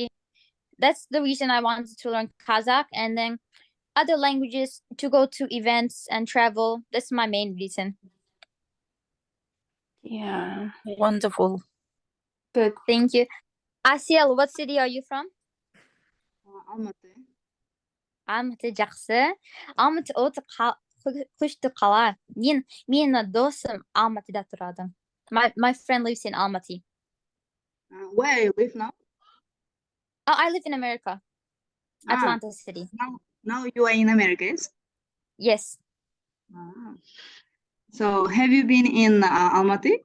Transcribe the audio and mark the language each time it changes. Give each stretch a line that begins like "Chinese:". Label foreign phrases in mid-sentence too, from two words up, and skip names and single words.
English: That's the reason I wanted to learn Kazakh, and then other languages to go to events and travel. That's my main reason. Yeah. Wonderful. Good. Thank you. Asiel, what city are you from? Almaty.
Kazakh: Almaty жақсы. Almaty өте күшті қала. Менің досым Almatyда тұрады.
English: My friend lives in Almaty. Where you live now? Oh, I live in America. Atlanta City. Now you are in America, yes? Yes. So have you been in Almaty?